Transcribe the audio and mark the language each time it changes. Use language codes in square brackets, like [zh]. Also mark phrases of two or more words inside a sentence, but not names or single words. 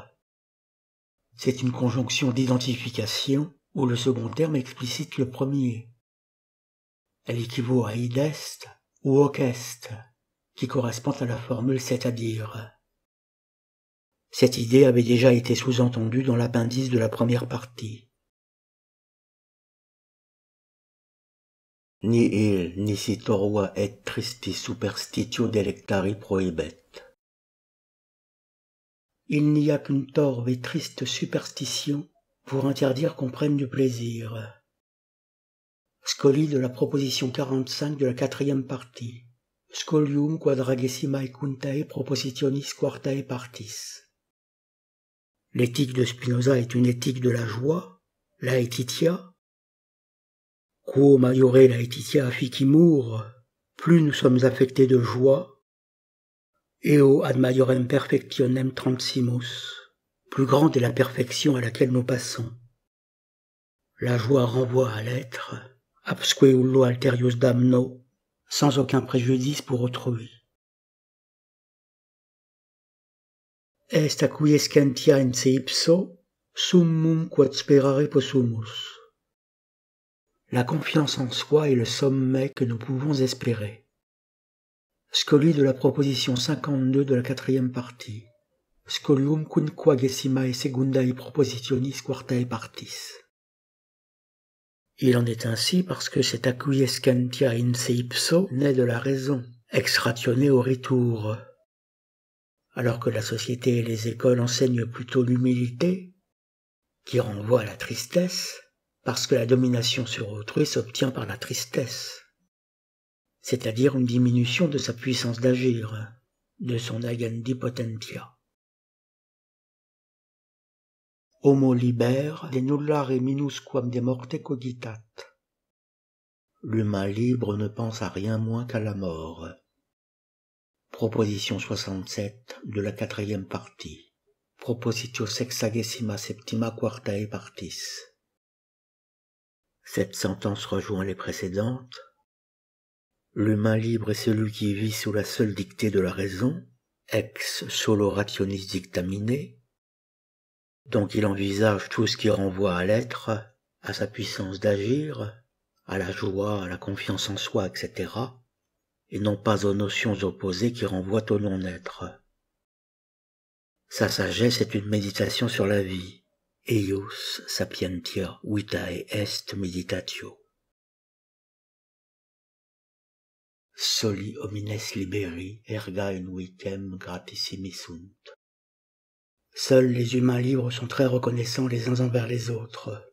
[fr] C'est une conjonction d'identification où le second terme explicite le premier. Elle équivaut à [la] id est [fr] ou [la] hoc est, [fr] qui correspond à la formule c'est-à-dire. Cette idée avait déjà été sous-entendue dans l'appendice de la première partie. [la] Nihil nisi torva et tristis superstitio delectari prohibet. [fr] il n'y a qu'une torve et triste superstition pour interdire qu'on prenne du plaisir. Scoli de la proposition 45 de la 4e partie. [la] Scholium quadragesimae quintae propositionis quartae partis. [fr] L'éthique de Spinoza est une éthique de la joie, [la] laetitia. Quo maiore laetitia ficimur, [fr] plus nous sommes affectés de joie, [la] eo ad maiorem perfectionem transimus, [fr] plus grande est la perfection à laquelle nous passons. La joie renvoie à l'être, [la] absque ullo alterius damno, [fr] sans aucun préjudice pour autrui. [la] Est acquiescentia in se ipso, summum quod sperare possumus. [fr] La confiance en soi est le sommet que nous pouvons espérer. Scoli de la proposition 52 de la 4e partie. [la] Scholium quinquagesimae secundae propositionis quartae partis. [fr] Il en est ainsi parce que cet [la] acquiescentia in se ipso [fr] naît de la raison, [la] ex ratione auritur. [fr] Alors que la société et les écoles enseignent plutôt l'humilité, qui renvoie à la tristesse, parce que la domination sur autrui s'obtient par la tristesse, c'est-à-dire une diminution de sa puissance d'agir, de son [la] agendi potentia. Homo liber de nullare minusquam de morte cogitat. [fr] L'humain libre ne pense à rien moins qu'à la mort. Proposition 67 de la 4e partie. [la] Propositio sexagesima septima quartae partis. [fr] Cette sentence rejoint les précédentes. L'humain libre est celui qui vit sous la seule dictée de la raison, [la] ex solo rationis dictamine, [fr] donc il envisage tout ce qui renvoie à l'être, à sa puissance d'agir, à la joie, à la confiance en soi, etc., et non pas aux notions opposées qui renvoient au non-être. Sa sagesse est une méditation sur la vie. [la] Eius sapientia vitae est meditatio. Soli homines liberi erga in vicem gratissimi sunt. [fr] Seuls les humains libres sont très reconnaissants les uns envers les autres.